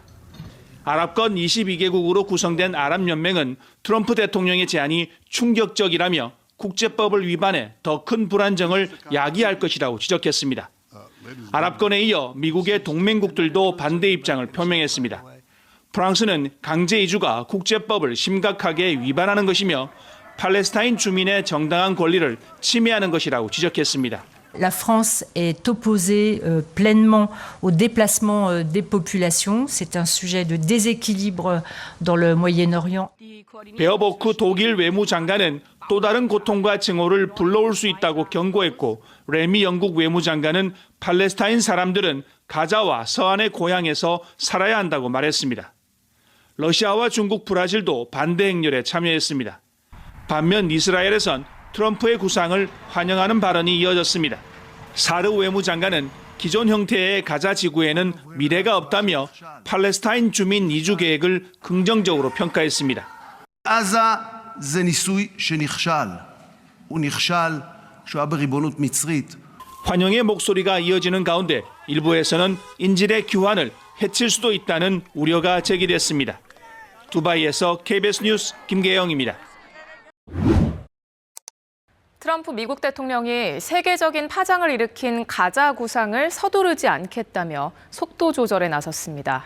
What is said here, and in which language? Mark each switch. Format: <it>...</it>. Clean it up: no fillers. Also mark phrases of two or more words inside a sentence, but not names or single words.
<ko>아랍권 22개국으로 구성된 아랍연맹은 트럼프 대통령의 제안이 충격적이라며 국제법을 위반해 더 큰 불안정을 야기할 것이라고 지적했습니다. 아랍권에 이어 미국의 동맹국들도 반대 입장을 표명했습니다. 프랑스는 강제 이주가 국제법을 심각하게 위반하는 것이며 팔레스타인 주민의 정당한 권리를 침해하는 것이라고 지적했습니다.</ko> <fr>La France est opposée pleinement au déplacement des populations. C'est un sujet de déséquilibre dans le Moyen-Orient.</fr> <ko>베어보크 독일 외무장관은 또 다른 고통과 증오를 불러올 수 있다고 경고했고 레미 영국 외무장관은 팔레스타인 사람들은 가자와 서안의 고향에서 살아야 한다고 말했습니다. 러시아와 중국, 브라질도 반대 행렬에 참여했습니다. 반면 이스라엘에선 트럼프의 구상을 환영하는 발언이 이어졌습니다. 사르 외무장관은 기존 형태의 가자 지구에는 미래가 없다며 팔레스타인 주민 이주 계획을 긍정적으로 평가했습니다.</ko> <he>עזה זה ניסוי שנכשל. הוא נכשל כשהוא היה בריבונות מצרית.</he> <ko>환영의 목소리가 이어지는 가운데 일부에서는 인질의 귀환을 해칠 수도 있다는 우려가 제기됐습니다. 두바이에서 KBS 뉴스 김계영입니다. 트럼프 미국 대통령이 세계적인 파장을 일으킨 가자 구상을 서두르지 않겠다며 속도 조절에 나섰습니다.</ko>